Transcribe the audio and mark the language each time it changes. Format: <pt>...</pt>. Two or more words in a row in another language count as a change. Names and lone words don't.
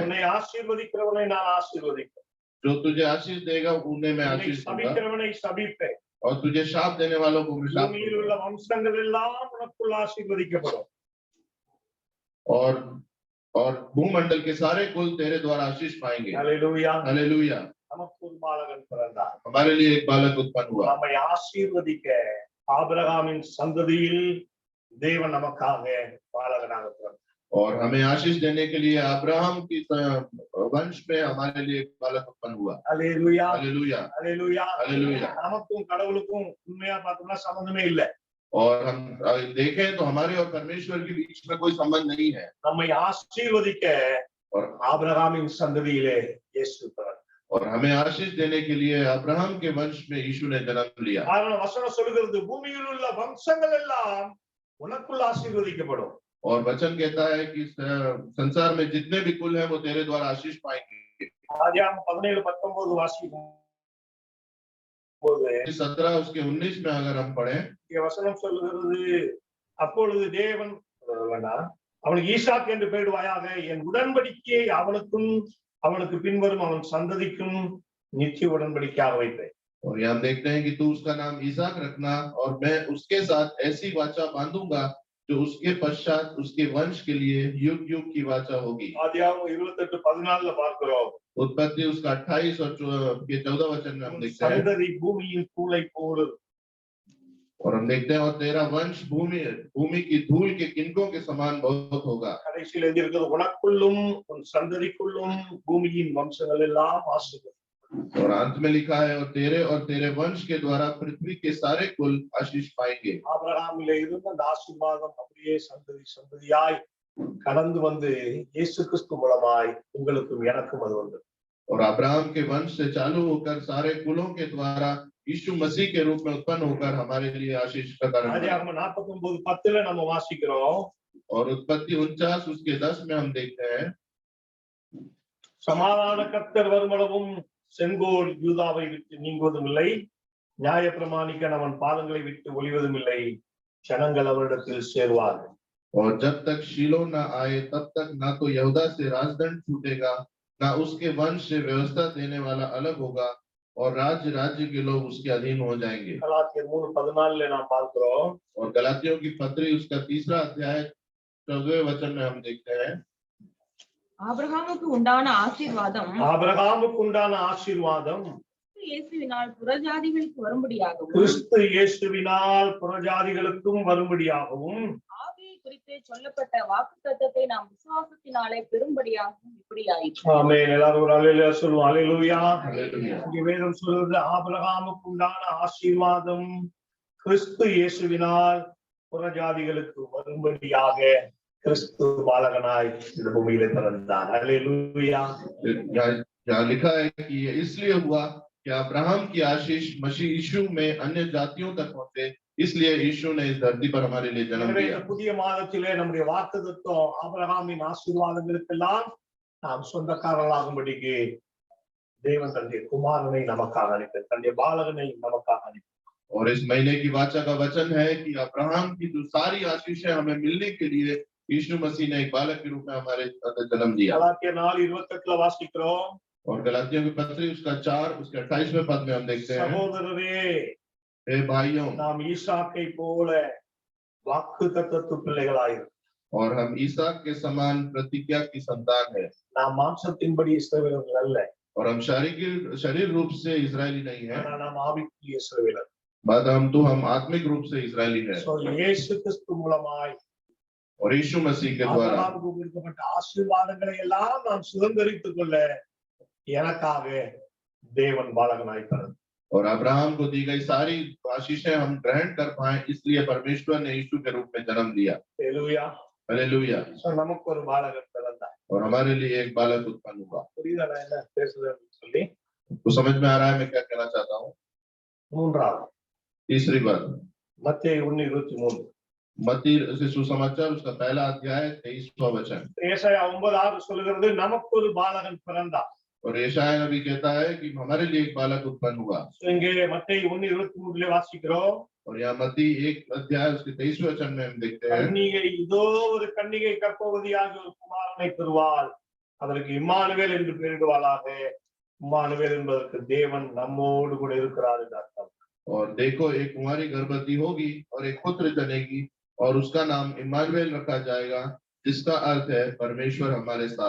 <ta>உன்னை ஆசீர்வதிக்கிறவனை நான் ஆசீர்வதிப்பேன்.</ta> <hi>जो तुझे आशीष देगा उन्हें मैं</hi> <ta>உன்னை</ta> <hi>आशीष दूंगा</hi> <ta>சபிக்கிறவனை சபிப்பேன்.</ta> <hi>और तुझे शाप देने वालों को मैं शाप</hi> <ta>பூமியில்</ta> <hi>दूंगा।</hi> <ta>உள்ள வம்சங்கள் எல்லாம் உனக்குள் ஆசீர்வதிக்கப்படும்.</ta> <hi>और भूमंडल के सारे कुल तेरे द्वारा आशीष पाएंगे।</hi> <ta>ஹல்லேலூயா.</ta> <hi>हालेलुया।</hi> <ta>நமக்கு ஒரு பாலகன் பிறந்தார்.</ta> <hi>हमारे लिए एक बालक उत्पन्न हुआ</hi> <ta>நம்மை ஆசீர்வதிக்க ஆபிரகாமின் சந்ததியில் தேவன் நமக்காக பாலகனாக பிறந்தார்.</ta> <hi>और हमें आशीष देने के लिए अब्राहम की वंश में हमारे लिए एक बालक उत्पन्न हुआ।</hi> <ta>ஹல்லேலூயா.</ta> <hi>हालेलुया।</hi> <ta>ஹல்லேலூயா. ஹல்லேலூயா. நமக்கும் கடவுளுக்கும் உண்மையா பார்த்தோம்னா சம்பந்தமே இல்ல.</ta> <hi>और हम देखें तो हमारे और परमेश्वर के बीच में कोई संबंध नहीं है।</hi> <ta>நம்மை ஆசீர்வதிக்க</ta> <hi>और</hi> <ta>ஆபிரகாமின் சந்ததியிலே இயேசு பிறந்தார்.</ta> <hi>और हमें आशीष देने के लिए अब्राहम के वंश में यीशु ने जन्म लिया।</hi> <ta>காரணம் வசனம் சொல்கிறது பூமியில் உள்ள வம்சங்கள் எல்லாம் உனக்குள் ஆசீர்வதிக்கப்படும்.</ta> <hi>और वचन कहता है कि संसार में जितने भी कुल हैं वो तेरे द्वारा आशीष पाएंगे।</hi> <ta>ஆதியாகமம் 17:19 வாசிக்கும் போது</ta> <hi>17 उसके 19 में अगर हम पढ़ें</hi> <ta>இங்க வசனம் சொல்லுகிறது அப்பொழுது தேவன் வேண்டாம் அவனுக்கு ஈசாக் என்று பெயரிடுவாயாக என் உடன்படிக்கையை அவனுக்கும் அவனுக்கு பின்வரும் அவன் சந்ததிக்கும் நித்திய உடன்படிக்கையாக வைப்பேன்.</ta> <hi>और यहाँ हम देखते हैं कि तू उसका नाम ईसाक रखना और मैं उसके साथ ऐसी वाचा बांधूंगा जो उसके पश्चात उसके वंश के लिए युग युग की वाचा होगी।</hi> <ta>ஆதியாகமம் 28:14 பார்க்கிறோம்.</ta> <hi>उत्पत्ति उसका 28 और 14 वचन में हम देखते हैं।</hi> <ta>சந்ததி பூமியின் தூளை போல்</ta> <hi>और हम देखते हैं और तेरा वंश भूमि की धूल के किनकों के समान बहुत होगा।</hi> <ta>கடைசியில் எழுதியிருக்கிறது உனக்குள்ளும் உன் சந்ததிக்குள்ளும் பூமியின் வம்சங்கள் எல்லாம் ஆசீர்வதிக்கப்படும்.</ta> <hi>और अंत में लिखा है और तेरे वंश के द्वारा पृथ्वी के सारे कुल आशीष पाएंगे।</hi> <ta>ஆபிரகாமிலே இருந்த அந்த ஆசீர்வாதம் அப்படியே சந்ததி சந்ததியாய் கடந்து வந்து இயேசு கிறிஸ்து மூலமாய் உங்களுக்கும் எனக்கும் அது வந்தது.</ta> <hi>और अब्राहम के वंश से चालू होकर सारे कुलों के द्वारा यीशु मसीह के रूप में उत्पन्न होकर हमारे लिए आशीष का कारण बना।</hi> <ta>ஆதியாகமம் 49:10 நம்ம வாசிக்கிறோம்.</ta> <hi>और उत्पत्ति 49 उसके 10 में हम देखते हैं</hi> <ta>சமாதான கர்த்தர் வருமளவும் செங்கோல் யூதாவை விட்டு நீங்குவதும் இல்லை, நியாயப்பிரமாணிக்க அவன் பாதங்களை விட்டு ஒளிவதும் இல்லை, ஜனங்கள் அவரிடத்தில் சேருவார்கள்.</ta> <hi>और जब तक शीलो न आए तब तक ना तो यहूदा से राजदंड छूटेगा ना उसके वंश से व्यवस्था देने वाला अलग होगा और राज्य के लोग उसके अधीन हो जाएंगे।</hi> <ta>கலாத்தியர் 3:14 நாம் பார்க்கிறோம்.</ta> <hi>और गलातियों की पत्री उसका 3 अध्याय 14वें वचन में हम देखते हैं</hi> <ta>ஆபிரகாமுக்கு உண்டான ஆசீர்வாதம் ஆபிரகாமுக்கு உண்டான ஆசீர்வாதம் இயேசுவினால் புறஜாதிகளுக்கு வரும்படியாகவும் கிறிஸ்து இயேசுவினால் புறஜாதிகளுக்கும் வரும்படியாகவும் ஆவியை குறித்து சொல்லப்பட்ட வாக்குத்தத்தத்தை நாம் விசுவாசத்தினாலே பெறும்படியாகவும் இப்படியாயிற்று. ஆமென். எல்லாரும் ஒரு அல்லேலூயா சொல்லுவோம். அல்லேலூயா.</ta> <hi>हालेलुया।</hi> <ta>இங்கே வேதம் சொல்றது ஆபிரகாமுக்கு உண்டான ஆசீர்வாதம் கிறிஸ்து இயேசுவினால் புறஜாதிகளுக்கு வரும்படியாக கிறிஸ்து பாலகனாய் இந்த பூமியிலே பிறந்தார். அல்லேலூயா.</ta> <hi>यहाँ लिखा है कि ये इसलिए हुआ कि अब्राहम की आशीष मसीह यीशु में अन्य जातियों तक पहुंचे, इसलिए यीशु ने इस धरती पर हमारे लिए जन्म</hi> <ta>எனவே</ta> <hi>दिया।</hi> <ta>இந்த புதிய மாதத்திலே நம்முடைய வாக்குத்தத்தம் ஆபிரகாமின் ஆசீர்வாதங்களுக்கெல்லாம் நாம் சொந்தக்காரர்களாகும்படிக்கு தேவன் தன்னுடைய குமாரனை நமக்காக அனுப்பி தன்னுடைய பாலகனை நமக்காக அனுப்பி</ta> <hi>और इस महीने की वाचा का वचन है कि अब्राहम की जो सारी आशीषें हमें मिलने के लिए यीशु मसीह ने एक बालक के रूप में हमारे जन्म दिया।</hi> <ta>கலாத்தியர் 4:28 வாசிக்கிறோம்,</ta> <hi>और गलातियों की पत्री उसका 4 उसके 28वें पद में हम देखते हैं,</hi> <ta>சகோதரரே</ta> <hi>हे भाइयों,</hi> <ta>நாம் ஈசாக்கை போல வாக்குத்தத்தத்து பிள்ளைகளாயிருக்கிறோம்.</ta> <hi>और हम ईसाक के समान प्रतिज्ञा की संतान है।</hi> <ta>நாம் மாம்சத்தின்படி இஸ்ரவேலர்கள் அல்ல,</ta> <hi>और हम शरीर रूप से इजरायली नहीं है,</hi> <ta>ஆனால் நாம் ஆவிக்குரிய இஸ்ரவேலர்.</ta> <hi>हम आत्मिक रूप से इजरायली है।</hi> <ta>சோ இயேசு கிறிஸ்து மூலமாய்</ta> <hi>और यीशु मसीह के द्वारा</hi> <ta>ஆபிரகாமுக்கு கொடுக்கப்பட்ட ஆசீர்வாதங்களை எல்லாம் நாம் சுதந்திரித்துக் கொள்ள எனக்காக தேவன் பாலகனாய் பிறந்தார்.</ta> <hi>और अब्राहम को दी गई सारी आशीषें हम ग्रहण कर पाए, इसलिए परमेश्वर ने यीशु के रूप में जन्म दिया।</hi> <ta>ஹல்லேலூயா.</ta> <hi>हालेलुया।</hi> <ta>சோ நமக்கு ஒரு பாலகன் பிறந்தார்.</ta> <hi>और हमारे लिए एक बालक उत्पन्न हुआ।</hi> <ta>புரியுதா நான் என்ன பேசுறேன்னு சொல்லி?</ta> <hi>तो समझ में आ रहा है मैं क्या कहना चाहता हूँ?</hi> <ta>மூன்றாவது</ta> <hi>तीसरी बात,</hi> <ta>மத்தேயு 1:23.</ta> <hi>मत्ती से सुसमाचार उसका पहला अध्याय 23वां वचन।</hi> <ta>ஏசாயா 9:6 சொல்லுகிறது நமக்கு ஒரு பாலகன் பிறந்தார்.</ta> <hi>और यशायाह नबी कहता है कि हमारे लिए एक बालक उत्पन्न हुआ।</hi> <ta>இங்கே மத்தேயு 1:23 வாசிக்கிறோம்,</ta> <hi>और यहाँ मत्ती 1 अध्याय उसके 23वें वचन में हम देखते हैं,</hi> <ta>கன்னிகை இதோ ஒரு கன்னிகை கர்ப்பவதியாகி ஒரு குமாரனை பெறுவாள், அதற்கு இம்மானுவேல் என்று பெயரிடுவாளாக. இம்மானுவேல் என்பதற்கு தேவன் நம்மோடு கூட இருக்கிறார் என்று அர்த்தம்.</ta> <hi>और देखो एक कुंवारी गर्भवती होगी और एक पुत्र जनेगी और उसका नाम इम्मानुएल रखा जाएगा, जिसका अर्थ है परमेश्वर हमारे साथ।</hi>